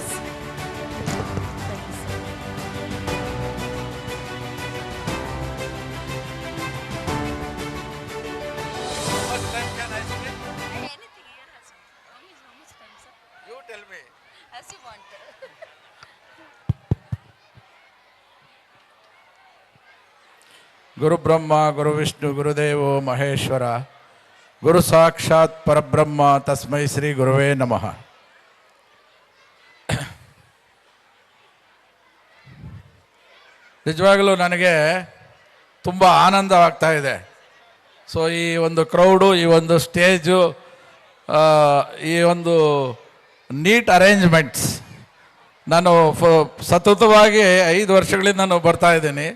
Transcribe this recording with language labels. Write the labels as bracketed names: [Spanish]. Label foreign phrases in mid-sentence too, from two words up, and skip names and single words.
[English] Thank you, sir. How much time can I speak? Anything here has how much time, sir? You tell me. As you want. [Sanskrit] ಗುರು ಬ್ರಹ್ಮ ಗುರು ವಿಷ್ಣು ಗುರುದೇವೋ ಮಹೇಶ್ವರ ಗುರು ಸಾಕ್ಷಾತ್ ಪರಬ್ರಹ್ಮ ತಸ್ಮೈ ಶ್ರೀ ಗುರುವೇ ನಮಃ. [Kannada] ನಿಜವಾಗಲೂ ನನಗೆ ತುಂಬ ಆನಂದವಾಗ್ತಾ ಇದೆ. ಸೊ ಈ ಒಂದು ಕ್ರೌಡು, ಈ ಒಂದು ಸ್ಟೇಜು, ಈ ಒಂದು [English] neat arrangements, [Kannada] ನಾನು ಸತತವಾಗಿ 5 ವರ್ಷಗಳಿಂದ ನಾನು ಬರ್ತಾ ಇದ್ದೀನಿ.